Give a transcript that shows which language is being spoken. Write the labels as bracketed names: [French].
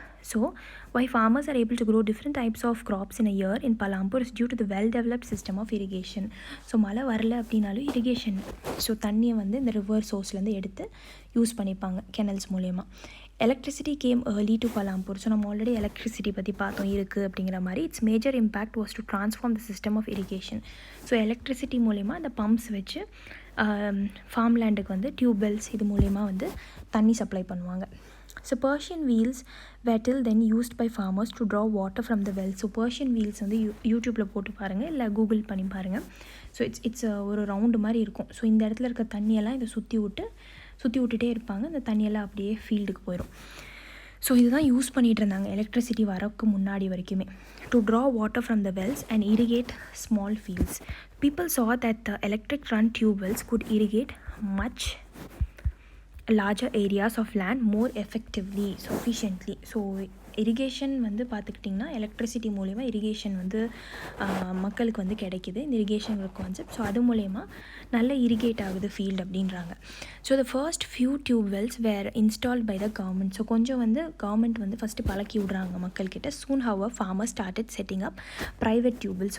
[English] So, why farmers are able to grow different types of crops in a year in Palampur is due to the well-developed system of irrigation. [Tamil] So மழை வரல அப்படின்னாலும் irrigation, so தண்ணியை வந்து இந்த river சோர்ஸ்லேருந்து எடுத்து use பண்ணிப்பாங்க கெனல்ஸ் மூலயமா. [English] Electricity came early to Palampur. [Tamil] So நம்ம ஆல்ரெடி எலக்ட்ரிசிட்டி பற்றி பார்த்தோம் இருக்குது அப்படிங்கிற மாதிரி. [English] It's major impact was to transform the system of irrigation. [Tamil] So electricity மூலயமா அந்த பம்ப்ஸ் வச்சு ஃபார்ம் லேண்டுக்கு வந்து டியூப்வெல்ஸ் இது மூலயமா வந்து தண்ணி சப்ளை பண்ணுவாங்க. [English] So Persian wheels were till then used by farmers to draw water from the well. So Persian wheels [Tamil] வந்து யூடியூப்பில் போட்டு பாருங்கள், இல்லை கூகுள் பண்ணி பாருங்கள். ஸோ இட்ஸ் ஒரு ரவுண்டு மாதிரி இருக்கும். ஸோ இந்த இடத்துல இருக்க தண்ணியெல்லாம் இதை சுற்றி விட்டுட்டே இருப்பாங்க. இந்த தண்ணியெல்லாம் அப்படியே ஃபீல்டுக்கு போயிடும். ஸோ இதுதான் யூஸ் பண்ணிகிட்டு இருந்தாங்க எலக்ட்ரிசிட்டி வரக்கு முன்னாடி வரைக்குமே. [English] To draw water from the wells and irrigate small fields. People saw that the electric run tube wells could irrigate much larger areas of land more effectively, sufficiently. [Tamil] So irrigation வந்து பார்த்துக்கிட்டிங்கன்னா electricity மூலயமா irrigation வந்து மக்களுக்கு வந்து கிடைக்கிது. இந்த irrigation concept. So அது மூலயமா நல்ல இரிகேட் ஆகுது ஃபீல்டு அப்படின்றாங்க. So [English] The first few tube wells were installed by the government. [Tamil] So கொஞ்சம் வந்து கவர்மெண்ட் வந்து ஃபஸ்ட்டு பழக்கி விட்றாங்க மக்கள்கிட்ட. [English] Soon hour farmers started setting up private tubewells.